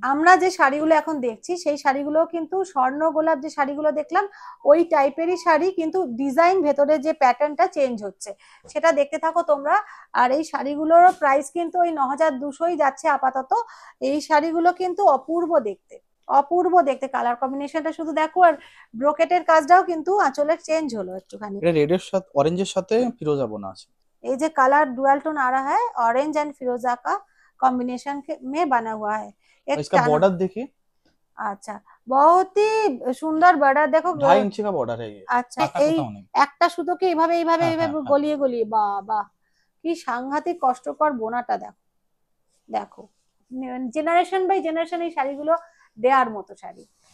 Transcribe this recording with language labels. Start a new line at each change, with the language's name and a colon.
Bangla: আমরা যে শাড়িগুলো এখন দেখছি সেই শাড়িগুলো কিন্তু স্বর্ণ গোলাপ যে শাড়িগুলো দেখলাম ওই টাইপেরই শাড়ি, কিন্তু ডিজাইন ভেতরে যে প্যাটার্নটা চেঞ্জ হচ্ছে সেটা দেখতে থাকো তোমরা। আর এই শাড়িগুলোর প্রাইস কিন্তু ওই 9200ই যাচ্ছে আপাতত। এই শাড়িগুলো কিন্তু অপূর্ব দেখতে, অপূর্ব দেখতে, কালার কম্বিনেশনটা শুধু দেখো। আর ব্রোকেটের কাজটাও কিন্তু আঁচলের চেঞ্জ হলো একটুখানি। এটা রেডের সাথে অরেঞ্জের সাথে ফিরোজা বোনা আছে।
Hindi: ये जो कलर डुअल टोन आ रहा है ऑरेंज एंड फिरोजा का कॉम्बिनेशन में बना हुआ है। और एक इसका बॉर्डर देखिए, अच्छा, बहुत ही
Bangla: সুন্দর বর্ডার দেখো।
Hindi: 2.5 इंची का बॉर्डर है ये,
Bangla: আচ্ছা, কাটা এই কোথাও নেই। একটা সুতোকে এইভাবে এইভাবে হ্যাঁ হ্যাঁ এইভাবে হ্যাঁ, গলিয়ে গলিয়ে, বাবা কি সাংঘাতিক কষ্টকর বোনাটা দেখো। দেখো জেনারেশন বাই জেনারেশন এই শাড়িগুলো দেওয়ার মতো শাড়ি।